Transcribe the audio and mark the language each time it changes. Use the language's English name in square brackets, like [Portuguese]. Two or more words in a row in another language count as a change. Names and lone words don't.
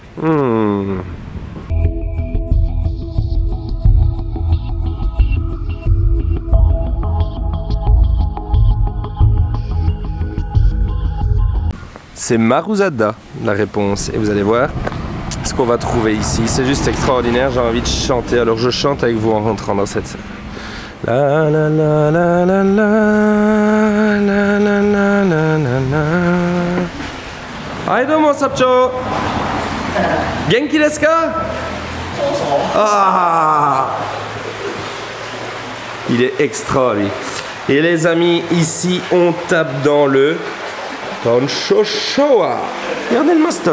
[French] C'est Maruzada la réponse. Et vous allez voir ce qu'on va trouver ici. C'est juste extraordinaire. J'ai envie de chanter. Alors je chante avec vous en rentrant dans cette salle. La la la la la la la la la la la. [Japanese] はい、どうも社長. 元気ですか? あ! [French] Il est extra lui. Et les amis, ici on tape dans le Tonsho Showa. Regardez le mastoc.